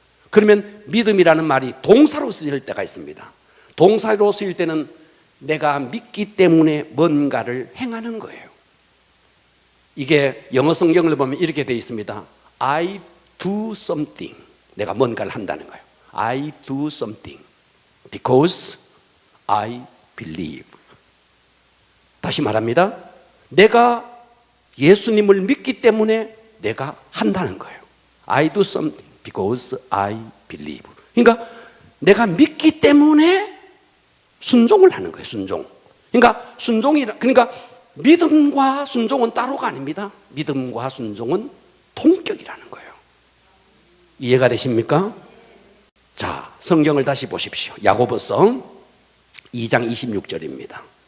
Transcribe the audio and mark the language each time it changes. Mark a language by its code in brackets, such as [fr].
[ko] 그러면 믿음이라는 말이 동사로 쓰일 때가 있습니다. 동사로 쓰일 때는 내가 믿기 때문에 뭔가를 행하는 거예요. 이게 영어 성경을 보면 이렇게 되어 있습니다. [en] I do something. [ko] 내가 뭔가를 한다는 거예요. [en] I do something because I believe. [ko] 다시 말합니다. 내가 예수님을 믿기 때문에 내가 한다는 거예요. [en] I do something because I believe. [ko] 그러니까 내가 믿기 때문에 순종을 하는 거예요. 순종. 그러니까 믿음과 순종은 따로가 아닙니다. 믿음과 순종은 동격이라는 거예요. 이해가 되십니까? 자, 성경을 다시 보십시오. 야고보서 2장 26절입니다.